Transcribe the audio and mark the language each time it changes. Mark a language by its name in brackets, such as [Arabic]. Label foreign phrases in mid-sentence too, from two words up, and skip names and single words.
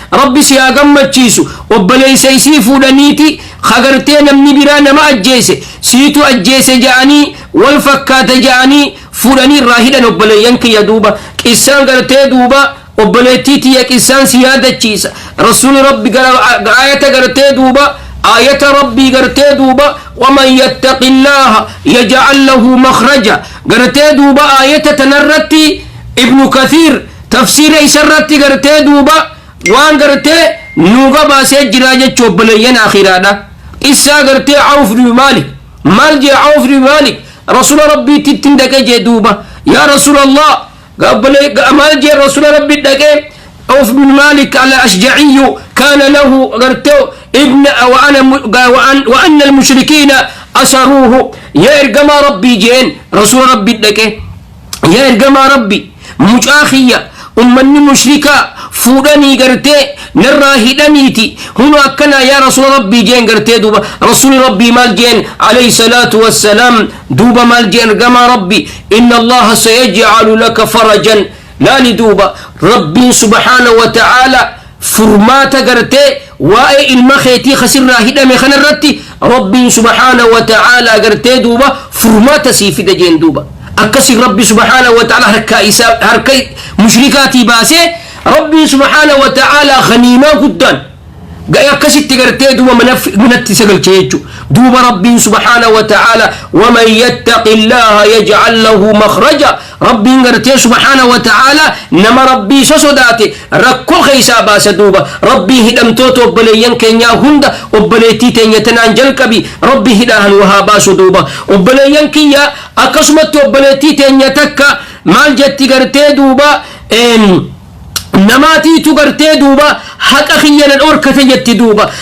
[Oromo] Rabbi si haa gammachiisu. Obboleeysa isii fuudhaniiti ka gartee namni biraa nama ajjeese, siitu ajjeese ja'anii wal fakkaata ja'anii fuudhanii irraa hidhan obboleeyyan kiyya duuba. Qissaan gartee duuba obboleettii tiyya qissaan si yaadachiisa. Rasuuli Rabbi gara aayata gartee duuba, aayata Rabbii gartee duuba, [Arabic] "ومن يتق الله يجعل له مخرجا." [Oromo] Gartee duuba aayata tanarratti Ibnu Kathiir tafsiira isarratti gartee duuba waan gartee nu gabaasee jira jechuu obboleeyyan akhiraadha. Qissaa gartee Awf bin Maalik. Maal jee Awf bin Maalik? Rasuula Rabbiitti ittiin dhaqee jee duuba, [Arabic] "يا رسول الله," [Oromo] ga-, obbolee-, ga-, maal jee Rasuula Rabbi dhaqee? [Arabic] عوف بن مالك الأشجعي كان له gartee ابنا وأنا mu-, ga-, wa an-, "وأن المشركين أسروه." [Oromo] Yaa ergamaa Rabbii jeen Rasuula Rabbi dhaqee, "Yaa ergamaa Rabbi, mucaa kiyya ummanni mushrikaa fuudhanii gartee narraa hidhaniiti. Hunu akkana yaa Rasuula Rabbii," jeen gartee duuba. Rasuuli Rabbii maal jeen? [Arabic] عليه الصلاة والسلام. [Oromo] Duuba maal jeen ergamaa Rabbi? [Arabic] "إن الله سيجعل لك فرجا." [Oromo] Laali duuba Rabbiin [Arabic] سبحانه وتعالى [Oromo] furmaata gartee waa'ee ilma keetii kasirraa hidhame kanarratti Rabbiin [Arabic] سبحانه وتعالى [Oromo] gartee duuba furmaata sii fida jeen duuba. Akkasi Rabbi [Arabic] سبحانه وتعالى [Oromo] harka isaa, harka mushrikaatii baasee Rabbiin [Arabic] سبحانه وتعالى [Oromo] ganiimaa guddaan ga'e akkasitti gartee duuba mana fi-, manatti isa galche jechuu. Duuba Rabbiin [Arabic] سبحانه وتعالى, "ومن يتق الله يجعل له مخرجا." [Oromo] Rabbiin gartee [Arabic] سبحانه وتعالى [Oromo] nama Rabbii isa sodaate rakkoo keessaa baasa duuba. Rabbiin hidhamtoota obboleeyyan keenyaa hunda obboleettii teenya tanaan jalqabi. Rabbi hidhaan waa haa baasu duuba. Obboleeyyan kiyya akkasumatti obboleettii teenya takka maal jetti gartee duuba, em, namaatiitu gartee duuba haqa kiyya na dhorkate jetti duuba.